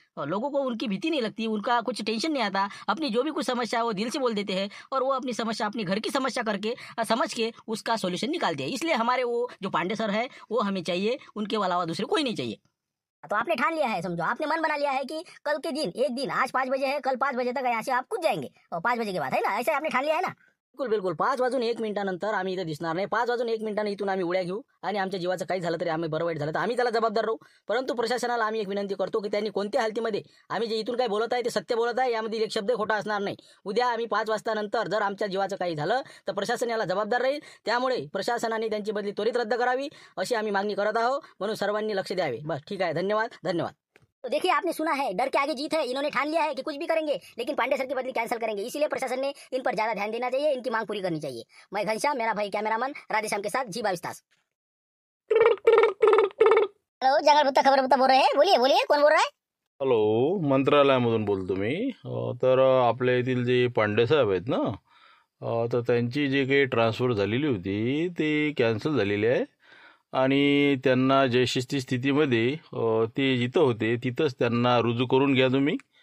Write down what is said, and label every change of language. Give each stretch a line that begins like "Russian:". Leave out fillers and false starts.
Hindi: और लोगों को उनकी भीति नहीं लगती. उनका कुछ टेंशन नहीं आता. अपनी जो भी कुछ समस्या है वो दिल से बोल देते हैं और वो अपनी समस्या अपनी घर की समस्या करके समझ के उसका सॉल्यूशन निकालते हैं. इसलिए हमारे वो जो पांडे सर है वो हमें चाहिए. उनके अलावा दूसरे कोई नहीं चाहिए. तो आपने ठान लिया है समझो. आपने मन बना लिया है कि कल के दिन एक दिन आज 5 बजे है कल 5 बजे तक यहाँ से आप कूद जाएंगे और 5 बजे के बाद है ना. ऐसे आपने ठान लिया है ना.
Marathi: बिलकुल 5:01 आम्ही इथे दिसणार नाही. 5:01 इथून आम्ही उड्या घेऊ आणि आमच्या जीवाचं काही झालं तरी आम्ही बरं वाईट झालं तर आम्ही त्याला जबाबदार राहू. परंतु प्रशासनाला आम्ही एक विनंती करतो की त्यांनी कोणत्या हालतीमध्ये आम्ही जे इथून काही बोलत आहे ते सत्य बोलत आहे यामध्ये एक शब्द खोटा असणार नाही. उद्या आम्ही 5 वाजता नंतर जर आमच्या जीवाचं काही झालं तर प्रशासन याला जबाबदार राहील. त्यामुळे प्रशासनाने त्यांची बदली त्वरित रद्द करावी अशी आम्ही मागणी करत आहोत. म्हणून सर्वांनी लक्ष द्यावे. बस ठीक आहे. धन्यवाद.
Hindi: तो देखिए आपने सुना है डर के आगे जीत है. इन्होंने ठान लिया है कि कुछ भी करेंगे लेकिन पांडे सर की बदली कैंसिल करेंगे. इसीलिए प्रशासन ने इन पर ज्यादा ध्यान देना चाहिए. इनकी मांग पूरी करनी चाहिए. मैं घनश्याम मेरा भाई कैमरामैन राधेश्याम के साथ जी 22 तास. हेलो जंगल बुत्ता खबर बुत्ता बोल रहे हैं, बोलिए बोलिए कौन बोल रहा है?
Marathi: हॅलो, मंत्रालयामधून बोलतो मी. तर आपल्या येथील जे पांडे साहेब आहेत ना, तर त्यांची जी काही ट्रान्सफर झालेली होती ती कॅन्सल झालेली आहे. आणि त्यांना जयशिस्ती स्थितीमध्ये ते जिथं होते तिथंच त्यांना रुजू करून घ्या तुम्ही.